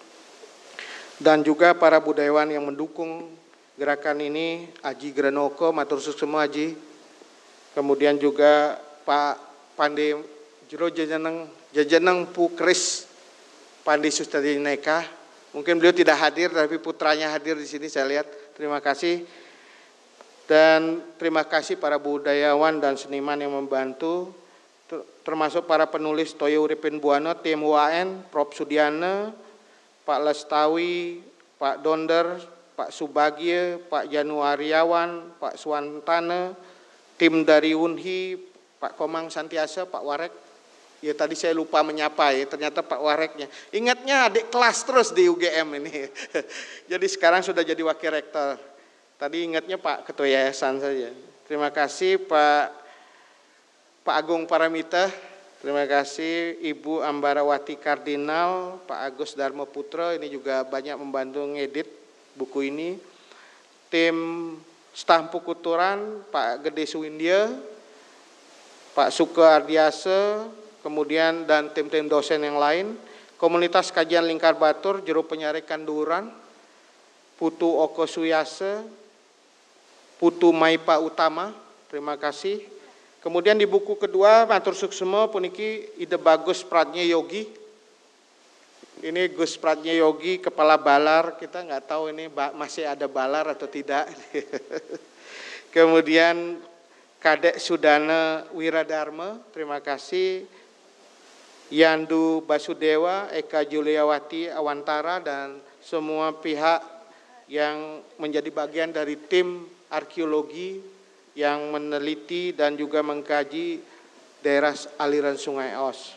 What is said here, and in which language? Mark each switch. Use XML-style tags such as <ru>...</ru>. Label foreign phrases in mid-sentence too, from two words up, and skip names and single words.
<id>dan juga para budayawan yang mendukung gerakan ini,</id> <ban>Aji Granoko, matur suksema Aji,</ban> <id>kemudian juga Pak Pandi Jero Jajaneng Pukris Pandi Sustadineka, mungkin beliau tidak hadir tapi putranya hadir di sini saya lihat, terima kasih. Dan terima kasih para budayawan dan seniman yang membantu, termasuk para penulis Toyo Uripin Buana, tim UAN, Prof. Sudiana, Pak Lestawi, Pak Donder, Pak Subagye, Pak Januariawan, Pak Swantana, tim dari Unhi, Pak Komang Santiasa, Pak Warek. Ya tadi saya lupa menyapa ya, ternyata Pak Wareknya. Ingatnya adik kelas terus di UGM ini. Jadi sekarang sudah jadi wakil rektor. Tadi ingatnya Pak Ketua Yayasan saja. Terima kasih Pak Agung Paramita, terima kasih Ibu Ambarawati Kardinal, Pak Agus Darmo Putra, ini juga banyak membantu ngedit buku ini. Tim staf Pukuturan, Pak Gede Suwindia, Pak Suke Ardiase, kemudian dan tim-tim dosen yang lain. Komunitas Kajian Lingkar Batur, Jero Penyari Kanduran, Putu Oko Suyase, Putu Maipa Utama, terima kasih. Kemudian di buku kedua,</id> <ban>matur suksema puniki ide bagus Pradnya Yogi.</ban> <id>Ini Gus Pradnya Yogi, kepala Balar, kita nggak tahu ini masih ada Balar atau tidak. Kemudian Kadek Sudana Wiradharma, terima kasih. Yandu Basudewa, Eka Juliawati Awantara, dan semua pihak yang menjadi bagian dari tim arkeologi yang meneliti dan juga mengkaji daerah aliran Sungai Os.</id>